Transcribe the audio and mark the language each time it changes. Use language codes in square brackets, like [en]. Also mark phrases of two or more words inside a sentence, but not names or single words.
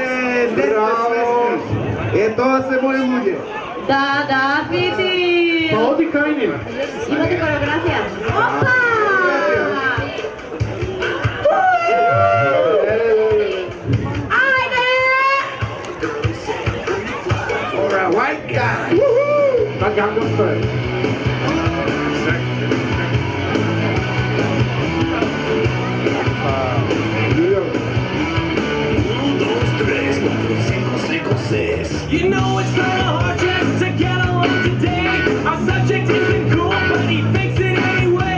[mk] Не сте свесни. Е, тоа се мои луѓе. Да, Фити! Па оди кај нив. Имате кореографија? Опа! Ајде! [en] For a white guy. [mk] Па како стои? [en] You know it's kinda hard just to get along today. Our subject isn't cool, but he thinks it anyway.